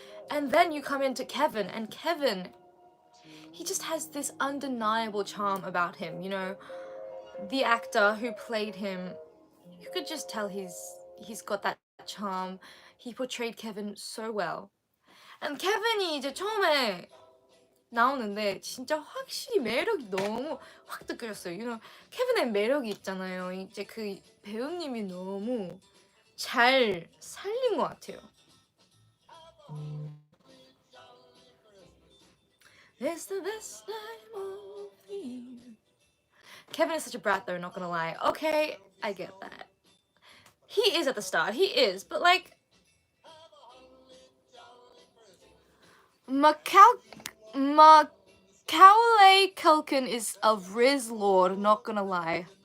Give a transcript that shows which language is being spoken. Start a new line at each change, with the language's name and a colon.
English: And then you come into Kevin, and Kevin, he just has this undeniable charm about him, you know. The actor who played him, you could just tell he's got that charm. He portrayed Kevin so well.
Korean: And Kevin이 이제 처음에 나오는데 진짜 확실히 매력이 너무 확 느껴졌어요.
English: You know,
Korean: 케빈의 매력이 있잖아요. 이제 그 배우님이 너무 잘 살린 것 같아요.
English: It's the best time of the year. Kevin is such a brat though, not gonna lie. Okay, I get that. He is at the start, he is, but like Macaulay Culkin is a Riz Lord, not gonna lie.